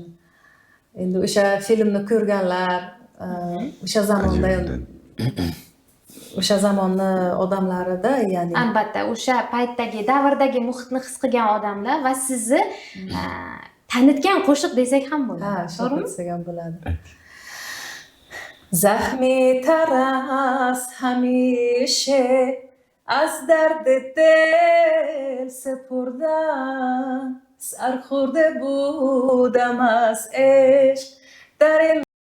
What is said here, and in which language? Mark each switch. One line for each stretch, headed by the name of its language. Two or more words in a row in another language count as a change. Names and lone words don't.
Uzbek: Endi o'sha filmni ko'rganlar, o'sha zamonni odamlarida, ya'ni albatta o'sha paytdagi, davrdagi muhitni his qilgan odamlar va sizni tanitgan qo'shiq desak ham bo'ladi. Ha, to'g'rimi? Desak ham bo'ladi.
Persian: زخمی تر است همیشه از درد دل سپردن سرخورده بودم از عشق darin